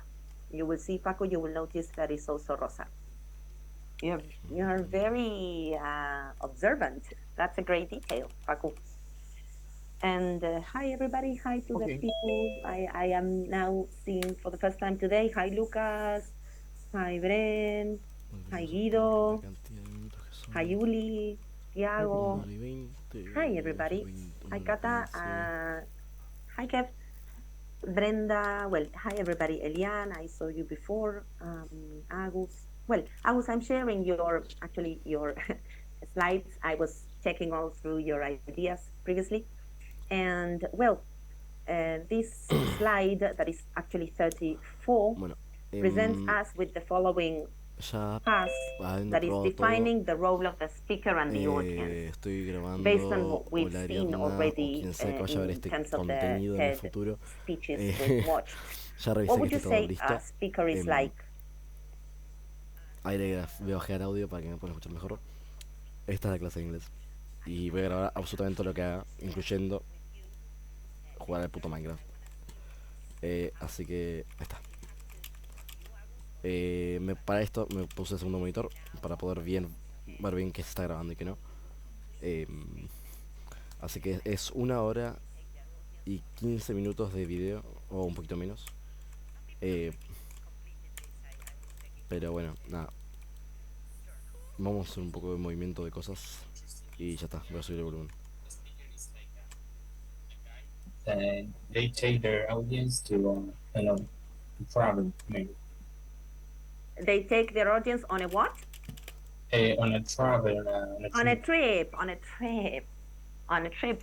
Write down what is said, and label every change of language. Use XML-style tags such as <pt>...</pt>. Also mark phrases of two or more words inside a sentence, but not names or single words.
<en>You will see, Paco, you will notice that is also Rosa. You're very observant. That's a great detail, Paco. And hi, everybody. Hi to the people I am now seeing for the first time today. Hi, Lucas. Hi, Bren. Hi, Guido. Hi, Uli. Tiago. Hi, everybody. Hi, Kata. Hi, Kev. Brenda. Well, hi, everybody. Elian, I saw you before. Agus. Well, Agus, I'm sharing your slides. I was checking all through your ideas previously. And well, this slide that is actually 34 presents us with the following path that is defining the role of the speaker and the audience based on what we've seen already in terms of the TED speeches we've watched. What would you say a speaker is like?</en> <es>Ahí voy a bajar audio para que me puedan escuchar mejor. Esta es la clase de inglés. Y voy a grabar absolutamente lo que haga, incluyendo jugar al puto Minecraft. Así que ahí está. Para esto me puse el segundo monitor para poder ver bien qué se está grabando y qué no. Así que es 1 hora y 15 minutos de video, o un poquito menos. Pero bueno, nada. Vamos a hacer un poco de movimiento de cosas y ya está, voy a subir el volumen.</es> <en>They take their audience to travel, maybe. They take their audience on a what? On a travel. On a trip. On a trip.</en>